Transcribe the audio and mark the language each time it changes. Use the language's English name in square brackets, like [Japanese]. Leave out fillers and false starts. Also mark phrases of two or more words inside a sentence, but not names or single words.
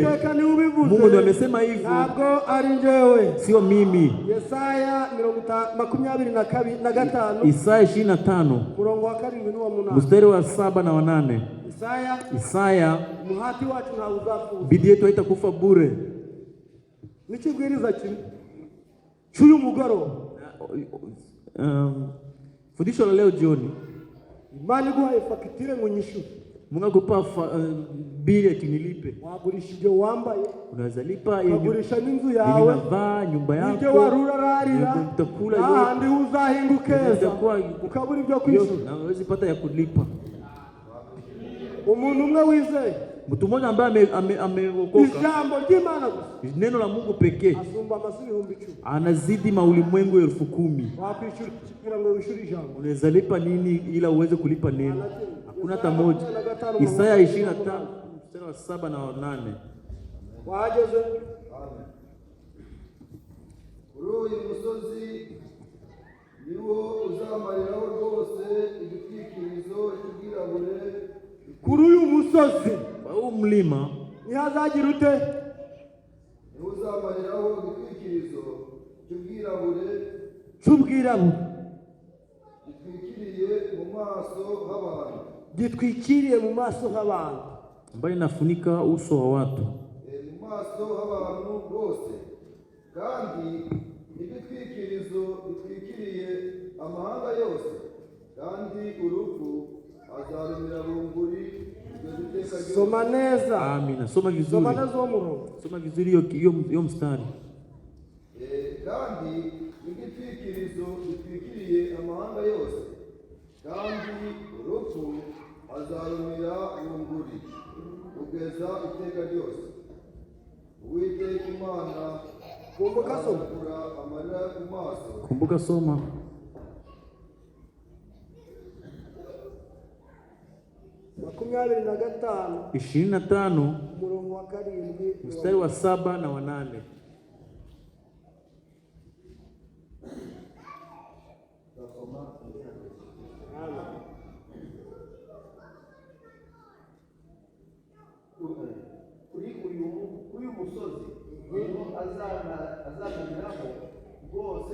[Swahili] Mungu ndiye amesema hivyo, sio mimi. Yesaya 25 Isaya 25 mstari wa 7 na 8. Isaya, [Kinyarwanda] umuhati wacu ntawuzafuza, [Swahili] bidii yetu haitakufa bure. [Kinyarwanda] Nikibwiriza kimwe cy'uyu mugoroba, [Swahili] fundisho la leo jioni, [Kinyarwanda] Imana iguhaye fakitire ngo nyishure. [Swahili] Mungu akupa bili akinilipe. [Kinyarwanda] Wagurisha ibyo wambaye, [Swahili] unaweza lipa [Kinyarwanda] wagurisha n'inzu yawe, [Swahili] unavaa nyumba yako, [Kinyarwanda] ibyo warurararira, [Swahili] utakula [Kinyarwanda] ahandi uzahingukeza ukabura ibyo kwishura, [Swahili] na unaweza pata ya kulipa. [Kinyarwanda] Umuntu umwe wizeye, [Swahili] mtu mmoja ambaye ameokoka, [Kinyarwanda] ijambo ry'Imana gusa, [Swahili] neno la Mungu pekee, [Kinyarwanda] asumba amasihi 10,000, [Swahili] anazidi maulimwengu 10,000. [Kinyarwanda] Wakwishura kugira ngo wishuri ijambo, [Swahili] unaweza lipa nini ila uweze kulipa neno? Hakuna hata moja. Isaya 25 mstari wa 7 na 8. [Kinyarwanda] Wahageze uyu musozi niwo uzamariraho rwose igitwikirizo cy'ubwirabure. Kuri uyu musozi, [Swahili] huu mlima, [Kinyarwanda] nihazagira ute? Niwo uzamariraho igitwikirizo cy'ubwirabure gitwikiriye mu maso h'abantu, gitwikiriye mu maso h'abantu, [Swahili] ambayo inafunika uso wa watu, [Kinyarwanda] mu maso h'abantu bose, kandi igitwikirizo gitwikiriye amahanga yose, kandi urupfu azarumira bunguri. Soma neza. [Swahili] Amina. Soma vizuri. [Kinyarwanda] Soma neza umurongo. [Swahili] Soma vizuri hiyo mstari. [Kinyarwanda] Kandi igitwikirizo gitwikiriye amahanga yose, kandi urupfu azarumira bunguri kugeza iteka ryose. Uwiteka Imana, [Swahili] kumbuka soma, [Kinyarwanda] amarira ku maso. [Swahili] Kumbuka soma. [Kinyarwanda] Makumyabiri na gatanu 25 umurongo wa 7 [Swahili] mstari wa 7 na wa 8. [Kinyarwanda] Uyu musozi niho azamariraho rwose